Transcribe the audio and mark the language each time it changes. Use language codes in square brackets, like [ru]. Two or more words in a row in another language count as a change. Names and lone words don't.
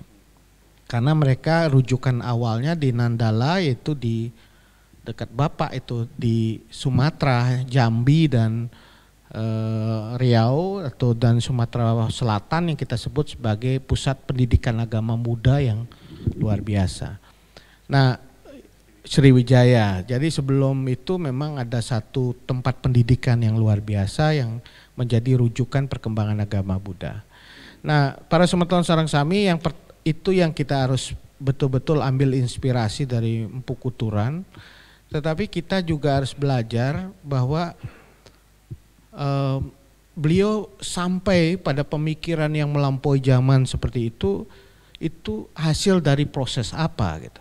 [id] Karena mereka rujukan awalnya di Nandala, yaitu di dekat Bapak itu di Sumatera, Jambi dan Riau dan Sumatera Selatan yang kita sebut sebagai pusat pendidikan agama Buddha yang luar biasa. Nah, Sriwijaya. Jadi sebelum itu memang ada satu tempat pendidikan yang luar biasa yang menjadi rujukan perkembangan agama Buddha. Nah, para [ban] semeton sareng sami [id] itu yang kita harus betul-betul ambil inspirasi dari Empu Kuturan. Tetapi kita juga harus belajar bahwa beliau sampai pada pemikiran yang melampaui zaman seperti itu hasil dari proses apa gitu.